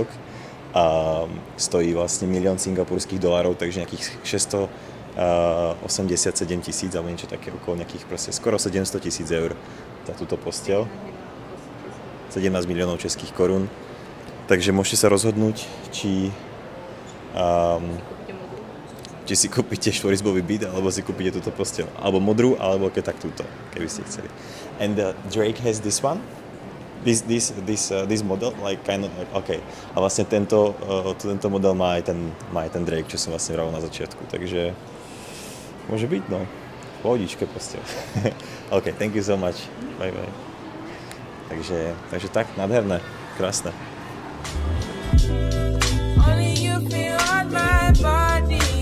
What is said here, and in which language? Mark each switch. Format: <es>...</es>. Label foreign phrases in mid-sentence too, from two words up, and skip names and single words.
<sk>A stojí vlastne $1 000 000 singapurských dolárov, takže nejakých 687 000 alebo niečo také okolo nejakých proste skoro 700 000 eur za túto posteľ. 17 miliónov českých korún. Takže môžete sa rozhodnúť, či si kúpite štvorizbový byt, alebo si kúpite túto posteľ. Alebo modrú, alebo keď tak túto, keby ste chceli.</sk> <en>And Drake has this one? This model? Like kind of like, okay.</en> <sk>A vlastne tento model má aj ten Drake, čo som vlastne vravil na začiatku. Takže môže byť, no. Pohodičke posteľ.</sk> <en>OK, thank you so much. Bye bye.</en> <sk>Takže tak, nádherné, krásne.</sk> <en>Only you feel on my body.</en>